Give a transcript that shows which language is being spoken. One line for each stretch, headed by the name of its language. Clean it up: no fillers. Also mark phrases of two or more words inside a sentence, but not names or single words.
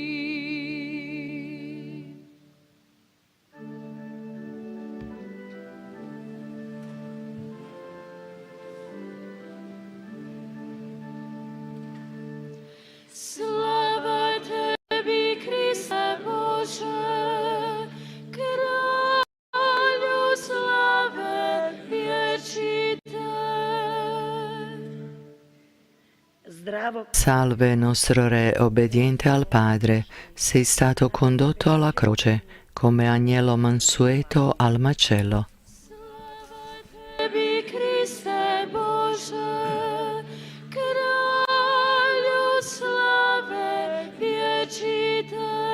Croatian: Slava Tebi, Kriste Bože, Kralju slave vječite.
Italian: Salve nostro Re, obbediente al Padre, sei stato condotto alla croce come agnello mansueto al macello.
Croatian: Tebi, Kriste Bože, Kralju slave vječite.